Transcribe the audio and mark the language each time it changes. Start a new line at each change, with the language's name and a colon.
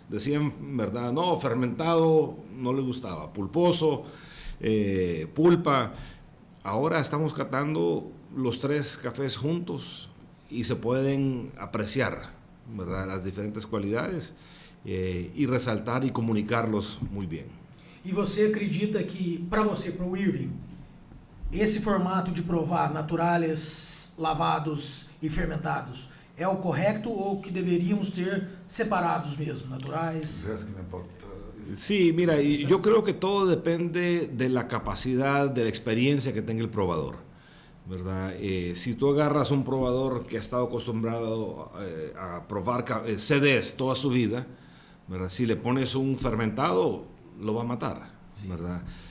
Spanish: Decían, ¿verdad? No, fermentado no le gustaba, pulposo, pulpa. Ahora estamos catando los 3 cafés juntos y se pueden apreciar, ¿verdad?, las diferentes cualidades y resaltar y comunicarlos muy bien.
Portuguese: E você acredita que, para você, para o Erwin, esse formato de provar naturales, lavados e fermentados é o correto ou que deveríamos ter separados mesmo, naturais?
Spanish: Sí, mira, yo creo que todo depende de la capacidad, de la experiencia que tenga el probador, ¿verdad? Si tú agarras un probador que ha estado acostumbrado a probar CDs toda su vida, ¿verdad?, si le pones un fermentado, lo va a matar, ¿verdad?